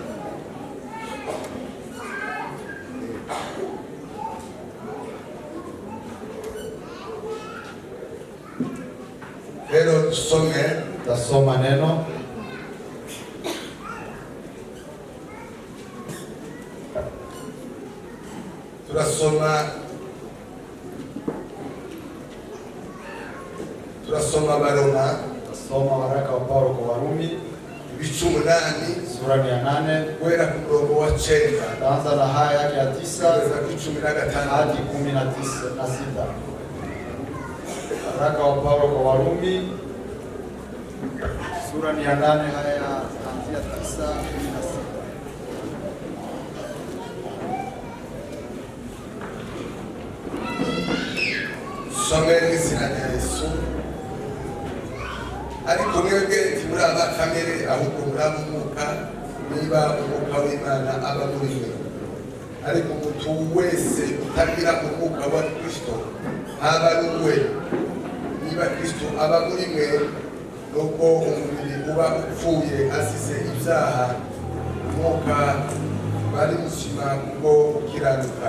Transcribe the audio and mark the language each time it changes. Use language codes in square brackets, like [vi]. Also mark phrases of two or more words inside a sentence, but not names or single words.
[sw] Leo tasoma neno [rw] turasoma Baroma, [sw] tasoma waraka wa Paulo kwa Warumi [rw] ibice 8 [sw] sura ya 8 [rw] kwenda ku murongo wa 9, [sw] taanza na haya yake ya 9 [rw] kugeza ku 15 [sw] hadi 16. Waraka wa Paulo kwa Warumi sura ya 8 haya ya 9 hadi 16. [rw] Someni izina rya Yesu. Ariko mwebwe muri aba kamere, ahubwo muri umwuka, niba umwuka w'Imana aba muri mwe. Ariko umuntu wese utagira umwuka wa Kristo aba ari we. Niba Kristo aba muri mwe, nuko umubiri uba upfuye asize ibyaha, umwuka bari muzima kubwo gukiranuka.